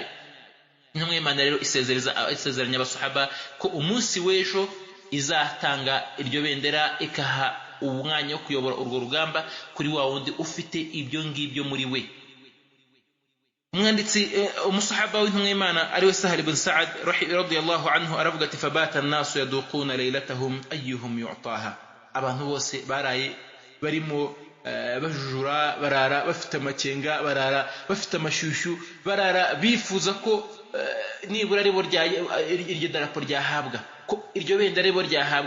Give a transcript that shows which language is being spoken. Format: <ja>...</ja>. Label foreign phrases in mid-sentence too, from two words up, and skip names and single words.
<rw>Intumwa y'Imana rero isezeranya abasahaba ko umunsi w'ejo izatanga iryo bendera, ikaha umwanya wo kuyobora urwo rugamba kuri wa wundi ufite ibyo ngibyo muri we. Umwanditsi umusahaba w'intumwa y'Imana ari we Sahl ibn Sa'd</rw> <ar>رضي الله عنه</ar> <rw>aravuga ati</rw> <ar>فبات الناس يدوكون ليلتهم أيهم يعطاها.</ar> <rw>Abantu bose baraye barimo bajujura, barara bafite amakenga, barara bafite amashyushyu, barara bifuza ko nibura ribo iryo darapo ryahabwa, ko iryo benda ribo ryahabwa.</rw>